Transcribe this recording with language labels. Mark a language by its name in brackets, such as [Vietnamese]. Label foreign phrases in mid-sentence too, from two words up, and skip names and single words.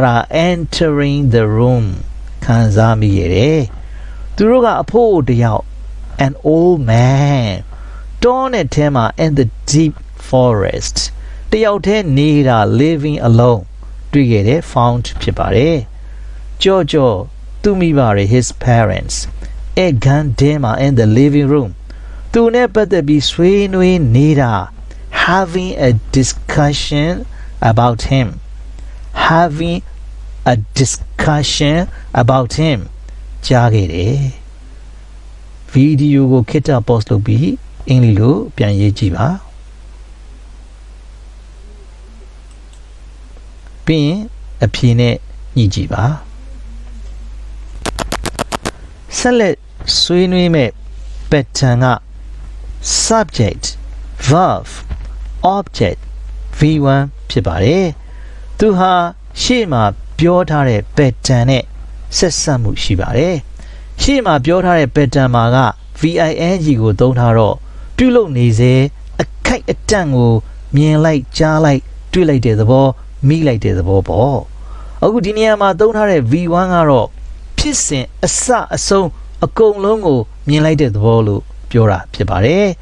[Burmese] တာ [English] entering the room [Burmese] ခံစားမိရတယ်သူတို့ကအဖိုးတယောက် [English] an old man [Burmese] တောနဲ့ထဲ မှာ [English] in the deep forest [Burmese] တယောက်တည်းနေတာ [English] living alone [Burmese] တွေ့ခဲ့တဲ့ found ဖြစ်ပါတယ်ကြော့သူမိပါတယ် [English] his parents [Burmese] အခန်းထဲမှာ [English] in the living room [Burmese] သူနဲ့ပတ်သက်ပြီးဆွေးနွေးနေတာ [English] having a discussion about him [Burmese] ကြားခဲ့တယ်ဗီဒီယိုကိုခေတ္တ pause လုပ်ပြီးအင်္ဂလိပ်လိုပြန်ရေးကြည့်ပါ ပြီးရင်အဖြေနဲ့ညှိကြည့်ပါဆက်လက်ဆွေးနွေးမဲ့ pattern က [English] subject verb object v1 [Burmese] ဖြစ်ပါတယ်သူဟာရှေ့မှာပြောထားတဲ့ pattern နဲ့ဆက်ဆက်မှုရှိပါတယ်ရှေ့မှာပြောထားတဲ့ pattern မှာက VING ကိုသုံးထားတော့ပြုလုပ်နေစေအခိုက်အတန့်ကိုမြင်လိုက်ကြားလိုက်တွေ့လိုက်တဲ့သဘောမိလိုက်တဲ့သဘောပေါ့အခုဒီနေရာမှာသုံးထားတဲ့ V1 ကတော့ဖြစ်စဉ်အစအဆုံးအကုန်လုံးကိုမြင်လိုက်တဲ့သဘောလို့ပြောတာဖြစ်ပါတယ်